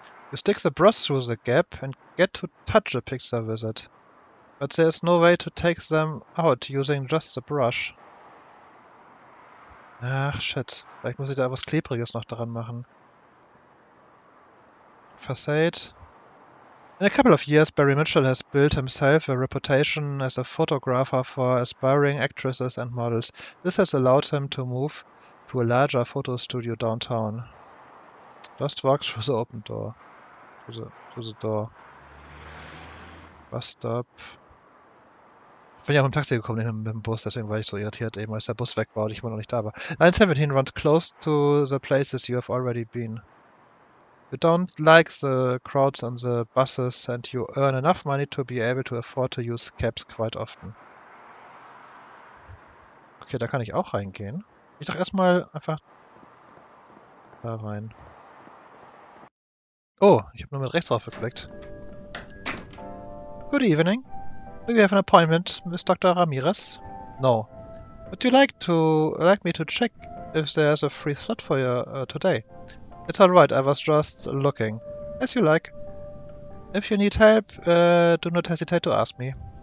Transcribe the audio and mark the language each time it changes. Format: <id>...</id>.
<en>You stick the brush through the gap and get to touch the picture with it. But there is no way to take them out using just the brush.</en> <de>Ach, shit. Vielleicht muss ich da was Klebriges noch dran machen.</de> <en>Facade. In a couple of years, Barry Mitchell has built himself a reputation as a photographer for aspiring actresses and models. This has allowed him to move to a larger photo studio downtown. Just walk through the open door. To the door. Bus stop.</en> <de>Ich bin ja auch im Taxi gekommen, nicht mit dem Bus, deswegen war ich so irritiert, eben als der Bus weg war und ich immer noch nicht da war.</de> <en>Line 17 runs close to the places you have already been. You don't like the crowds on the buses and you earn enough money to be able to afford to use cabs quite often.</en> <de>Okay, da kann ich auch reingehen. Ich doch erstmal einfach da rein. Oh, ich habe nur mit rechts drauf geklickt.</de> <en>Good evening. Do you have an appointment with Dr. Ramirez? No. Would you like me to check if there's a free slot for you today? It's alright, I was just looking. As you like. If you need help, do not hesitate to ask me.</en>